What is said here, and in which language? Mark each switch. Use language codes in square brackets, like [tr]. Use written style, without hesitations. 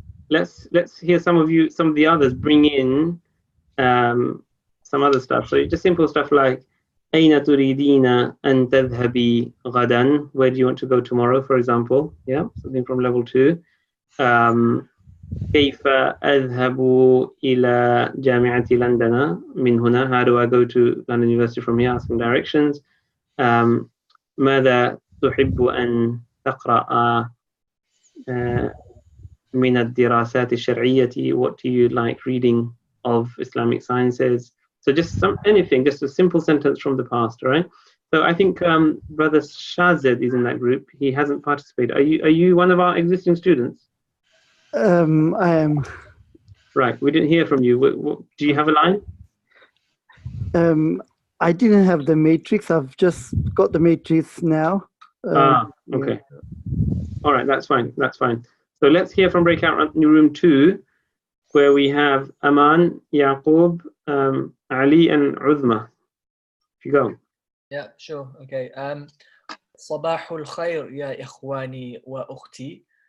[en] Let's hear some of the others bring in some other stuff. So just simple stuff like أين تريدين أن تذهبي غدا? Where do you want to go tomorrow, for example? Yeah, something from level 2. [ar] كيف أذهب إلى جامعة لندن من هنا? [en] How do I go to London University from here? Asking directions. [ar] ماذا تحب أن تقرأ من الدراسات الشرعية? [en] What do you like reading of Islamic sciences? So just anything, just a simple sentence from the past, all right? So I think Brother Shazid is in that group. He hasn't participated. Are you one of our existing students? I am. Right, we didn't hear from you. Do you have a line? I didn't have the matrix. I've just got the matrix now. Okay. All right, that's fine. So let's hear from breakout room 2, where we have Aman, Yaqub, Ali, and Uzma. If you go. Yeah, sure. Okay. [ar] صباح الخير يا إخواني وأختي.